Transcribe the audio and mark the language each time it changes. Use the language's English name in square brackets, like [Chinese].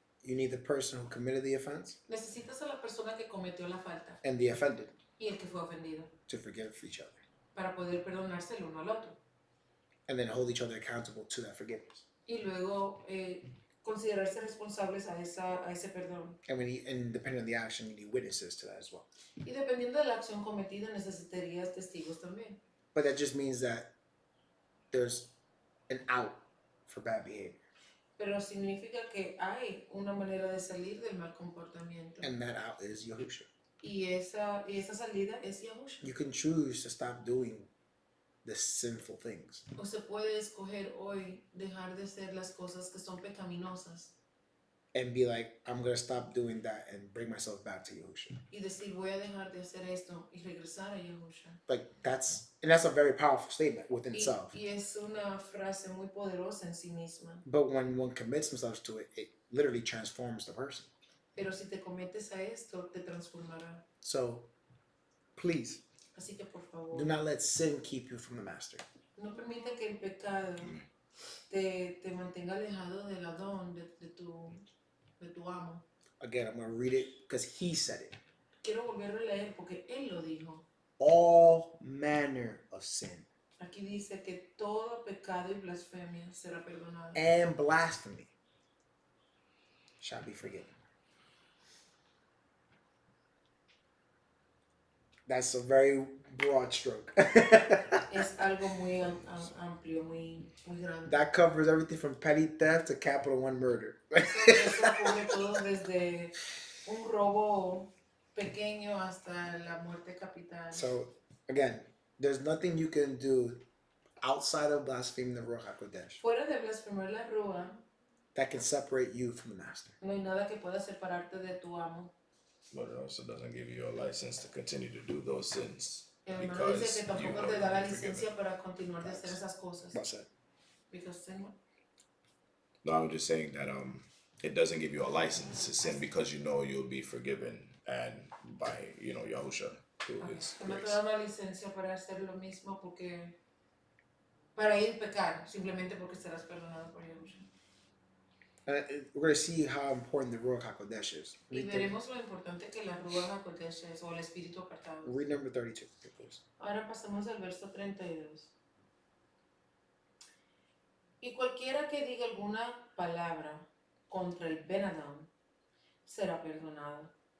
[English] You need the person who committed the offense [Spanish] Necesitas a la persona que cometió la falta [English] and the offended [Spanish] y el que fue ofendido [English] to forgive each other. [Spanish] para poder perdonarse el uno al otro. [English] And then hold each other accountable to that forgiveness. [Spanish] Y luego considerarse responsables a ese perdón. [English] And depending on the action, you need witnesses to that as well. [Spanish] Y dependiendo de la acción cometida, necesitarías testigos también. [English] But that just means that there's an out for bad behavior. [Spanish] Pero significa que hay una manera de salir del mal comportamiento. [English] And that out is Yahusha. [Spanish] Y esa salida es Yahusha. [English] You can choose to stop doing the sinful things. [Spanish] O se puede escoger hoy dejar de hacer las cosas que son pecaminosas [English] And be like, I'm going to stop doing that and bring myself back to Yahusha. [Spanish] y decir voy a dejar de hacer esto y regresar a Yahusha. [English] Like, that's a very powerful statement within itself. [Spanish] Y es una frase muy poderosa en sí misma. [English] But when one commits themselves to it, it literally transforms the person. [Spanish] Pero si te cometes a esto, te transformará. [English] So, please, [Spanish] Así que por favor, [English] do not let sin keep you from the master. [Spanish] no permita que el pecado te mantenga alejado del Adón, de tu amo. [English] Again, I'm going to read it because he said it. [Spanish] Quiero volverlo a leer porque él lo dijo. [English] All manner of sin [Spanish] Aquí dice que todo pecado y blasfemia será perdonado. [English] and blasphemy shall be forgiven. That's a very broad stroke. [Spanish] Es algo muy amplio, muy grande. [English] That covers everything from petty theft to Capital One murder. [Spanish] Eso cubre todo desde un robo pequeño hasta la muerte capital. [English] So, again, there's nothing you can do outside of blaspheming the Ruach HaKodesh [Spanish] Fuera de blasfemar la Rúa, [English] that can separate you from the master. [Spanish] no hay nada que pueda separarte de tu amo. [English] But it also doesn't give you a license to continue to do those sins. [Spanish] El hermano dice que [English] Because you [Spanish] tampoco [English] know [Spanish] te da la [English] you're forgiven. [Spanish] licencia para continuar de hacer esas cosas. [English] That's it. Because sin what? No, I'm just saying that it doesn't give you a license to sin because you know you'll be forgiven and by Yahusha through his [Spanish] Que no te [English] grace. [Spanish] da una licencia para hacer lo mismo para ir pecar, simplemente porque serás perdonado por Yahusha. [English] We're going to see how important the Ruach HaKodesh is. [Spanish] Y veremos lo importante que la Ruach HaKodesh es, o el Espíritu apartado. [English] Read number 32, please. [Spanish] Ahora pasamos al verso 32. Y cualquiera que diga alguna palabra contra el Ben Adam será perdonado.